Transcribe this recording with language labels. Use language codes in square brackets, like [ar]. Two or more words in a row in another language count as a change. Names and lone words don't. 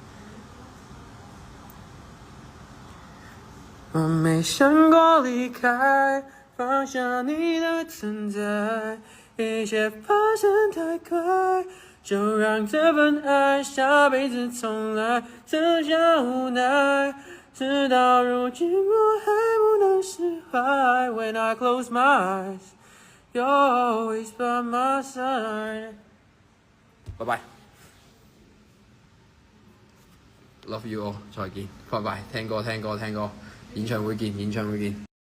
[zh] 我沒想過離開，放下你的存在，一切發生太快，就讓這份愛下輩子重來，剩下無奈。直到如今我還不能釋懷。 [en] When I close my eyes, you're always by my side。 [zh] 拜拜。 [en] Love you all， [zh] 再見，拜拜。聽歌，演唱會見。